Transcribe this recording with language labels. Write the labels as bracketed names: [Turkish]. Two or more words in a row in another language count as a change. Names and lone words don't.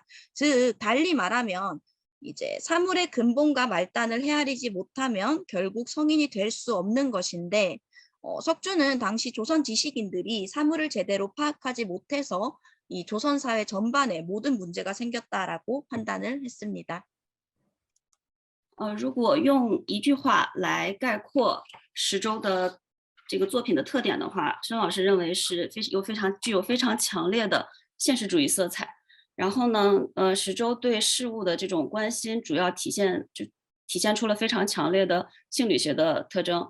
[Korean] 즉 달리 말하면 이제 사물의 근본과 말단을 헤아리지 못하면 결국 성인이 될 수 없는 것인데 석주는 당시 조선 지식인들이 사물을 제대로 파악하지 못해서 이 조선 사회 전반에 모든 문제가 생겼다라고 판단을 했습니다. [Chinese] 如果用一句话来概括石洲的这个作品的特点的话，申老师认为是具有非常强烈的现实主义色彩。然后呢，石洲对事物的这种关心，主要体现出了非常强烈的性理学的特征。